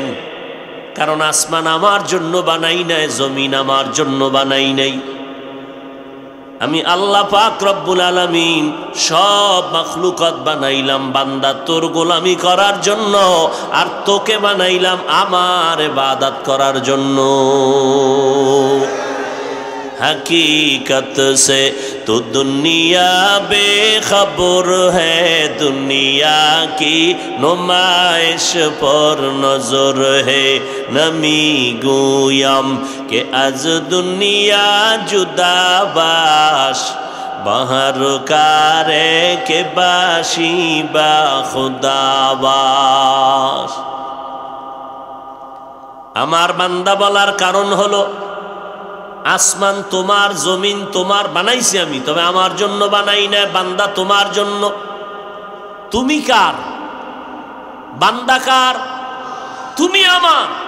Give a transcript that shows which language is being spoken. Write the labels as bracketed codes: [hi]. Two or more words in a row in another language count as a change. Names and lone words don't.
[bn] কারণ আসমান আমার জন্য বানাই নাই, জমিন আমার জন্য বানাই নাই। আমি আল্লাহ পাক রব্বুল আলামিন সব মাখলুকাত বানাইলাম বান্দা তোর গোলামি করার জন্য, আর তোকে বানাইলাম আমার ইবাদত করার জন্য। [ur] حقیقت سے تو دنیا بے خبر ہے، دنیا کی نمائش پر نظر ہے. [fa] نمی گویم که از دنیا جدا باش، به هر کاری که باشی با خدا باش. [bn] আমার বান্দা বলার কারণ হলো, আসমান তোমার, জমিন তোমার, বানাইছি আমি, তবে আমার জন্য বানাই না। বান্দা তোমার জন্য। তুমি কার? বান্দা কার? তুমি আমার।